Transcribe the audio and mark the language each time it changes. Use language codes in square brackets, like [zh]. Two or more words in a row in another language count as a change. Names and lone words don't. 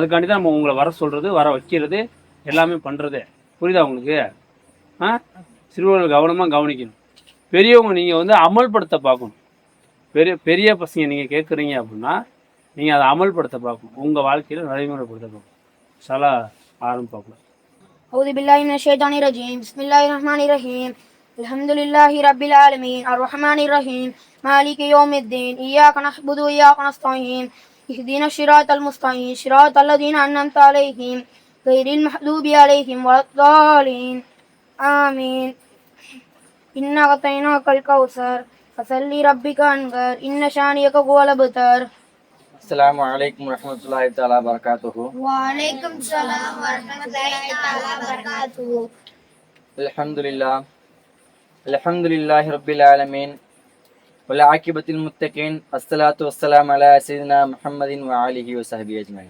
[ta] அதுக்காண்டி தான் நம்ம உங்களை வர சொல்கிறது, வர வைக்கிறது, எல்லாமே பண்ணுறது. புரியுதா உங்களுக்கு? சிறுவர்கள் கவனமாக கவனிக்கணும். பெரியவங்க நீங்கள் வந்து அமல்படுத்த பார்க்கணும். பெரிய பசங்க நீங்கள் கேட்குறீங்க அப்படின்னா நீங்கள் அதை அமல்படுத்த பார்க்கணும், உங்கள் வாழ்க்கையில் நடைமுறைப்படுத்த பார்க்கணும். சலா ஆரம்பிப்பாக்கலாம். [ar] أعوذ بالله من الشيطان الرجيم. بسم الله الرحمن الرحيم. الحمد لله رب العالمين الرحمن الرحيم مالك يوم الدين إياك نعبد وإياك نستعين اهدنا الصراط المستقيم صراط الذين أنعمت عليهم غير المغضوب عليهم ولا الضالين آمين. إنا أعطيناك الكوثر فصل لربك وانحر إن شانئك هو الأبتر. السلام عليكم ورحمة الله تعالى بركاته. وعليكم السلام ورحمة الله تعالى بركاته. الحمد لله رب العالمين والعاقبة للمتقين. الصلاة والسلام على سيدنا محمد وآله وصحبه أجمعين.